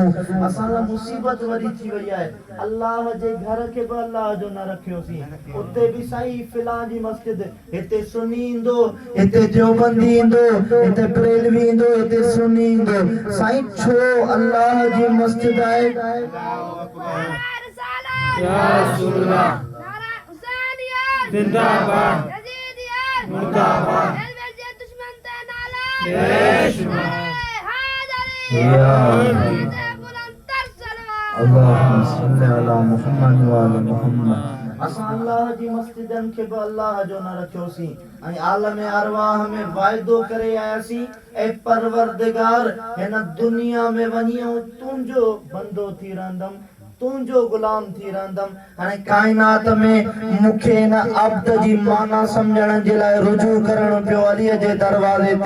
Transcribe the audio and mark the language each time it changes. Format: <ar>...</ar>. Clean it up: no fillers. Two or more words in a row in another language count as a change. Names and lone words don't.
<sd>असां लाइ मुसीबत वॾी थी वई आहे। अल्लाह जे घर खे बि अल्लाह जो न रखियोसीं, उते बि साईं फिलां जी मस्जिद, हिते सुन्नी ईंदो, हिते देवबंदी ईंदो, हिते बरेलवी ईंदो, हिते सुन्नी ईंदो। साईं छो अल्लाह जी मस्जिद आहे।</sd> <ar>يا رسول الله</ar> <sd>जिंदाबाद मुर्दाबाद दुश्मन ते नाला</sd> <ar>اللهم صل على محمد وآل محمد.</ar> <sd>असां अल्लाह जी मस्जिदनि खे बि अल्लाह जो न रखियोसीं ऐं आलम अरवाह में वाइदो करे आयासीं ऐं परवरदिगार हिन दुनिया में वञी ऐं तुंहिंजो बंदो थी रहंदमि, तुंहिंजो गुलाम थी रहंदमि। हाणे काइनात में मूंखे हिन अब्द जी माना सम्झण जे लाइ रुजू करणु पियो अलीअ जे दरवाज़े ते।</sd>